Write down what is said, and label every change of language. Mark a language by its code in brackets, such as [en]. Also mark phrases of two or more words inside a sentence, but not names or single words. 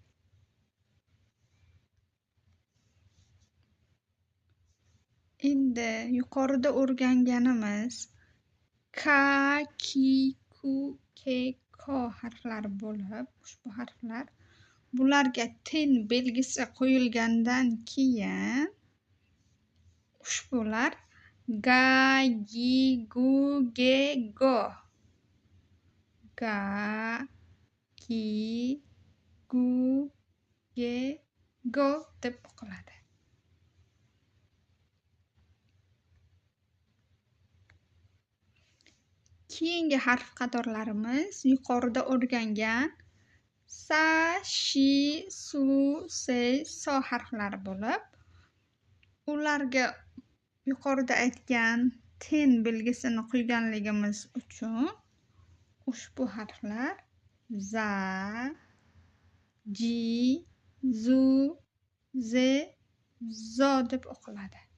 [uz] Endi yuqorida o'rganganimiz [ja] ka, ki, ku, ke, ko [uz] harflari bo'lib, ushbu harflar bularga ten belgisi qo'yilgandan keyin ushbular [ja] ga, gi, gu, ge, go. Ga, gi, gu, ge, go [uz] deb o'qiladi. Keyingi harf qatorlarimiz yuqorida o'rgangan [ja] sa, shi, su, se, so [uz] harflari bo'lib, ularga yuqorida aytgan ten belgisini qo'yganligimiz uchun ushbu harflar [ja] za, ji, zu, ze, zo [uz] deb o'qiladi.